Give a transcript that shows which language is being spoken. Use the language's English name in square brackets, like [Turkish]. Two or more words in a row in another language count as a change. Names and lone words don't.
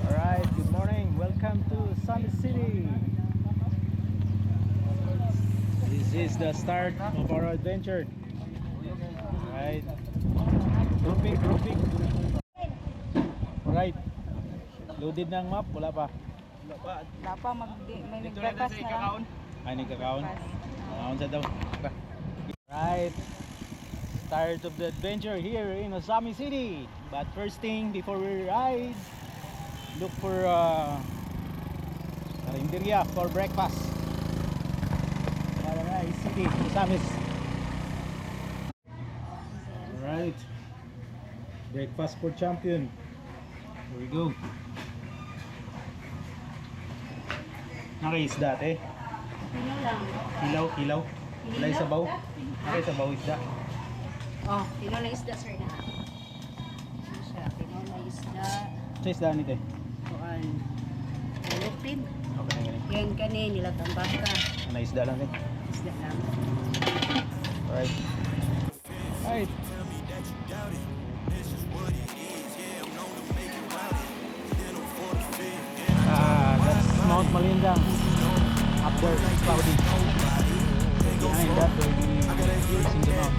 [English] Alright, good morning. Welcome to Summit City. This is the start of our adventure. Alright. Grouping. [Filipino] Alright. Loaded na ang map? Wala pa. Wala pa, may nagbakas na lang. [Cebuano] Ay, nagkakaon. Nagkakaon sa daw. [English] Right. Start of the adventure here in Osami City. But first thing, before we ride, look for karinderya for breakfast. Alright, City, Osamis. Alright. Breakfast for champion. Here we go. [Filipino] Nakaisda eh. Pino lang. Hilaw. Wala yung sabaw. Okay, sabaw isda. Oh, pino na isda, sir na. Ano siya? Pino na isda. Sa isda nito eh. Kuan. Lupin. Okay, ganun. Yan kani nila tambaka. Ano isda lang din. Isda lang. [English] Alright. Alright. That's Mount Malindang. Up there, it's cloudy. Behind that, we'll be facing the mountain.